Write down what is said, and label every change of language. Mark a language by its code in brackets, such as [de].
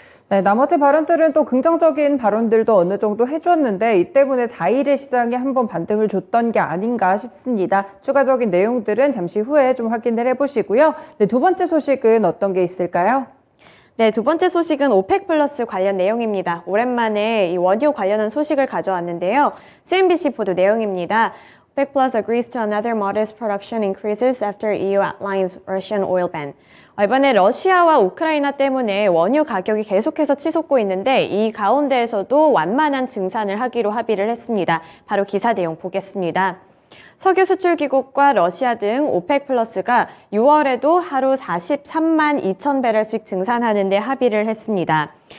[ko] 네, 나머지 발언들은 또 긍정적인 발언들도 어느 정도 해줬는데 이 때문에 4일의 시장에 한번 반등을 줬던 게 아닌가 싶습니다. 추가적인 내용들은 잠시 후에 좀 확인을 해보시고요. 네, 두 번째 소식은 어떤 게 있을까요? 네, 두 번째 소식은 오펙 플러스 관련 내용입니다. 오랜만에 이 원유 관련한 소식을 가져왔는데요. CNBC 보도 내용입니다. [en] OPEC Plus agrees to another modest production increases after EU outlines Russian oil ban. [ko] 이번에 러시아와 우크라이나 때문에 원유 가격이 계속해서 치솟고 있는데 이 가운데에서도 완만한 증산을 하기로 합의를 했습니다. 바로 기사 내용 보겠습니다. 석유 수출 기국과 러시아 등 오펙 플러스가 6월에도 하루 43만 2천 배럴씩 증산하는 데 합의를 했습니다.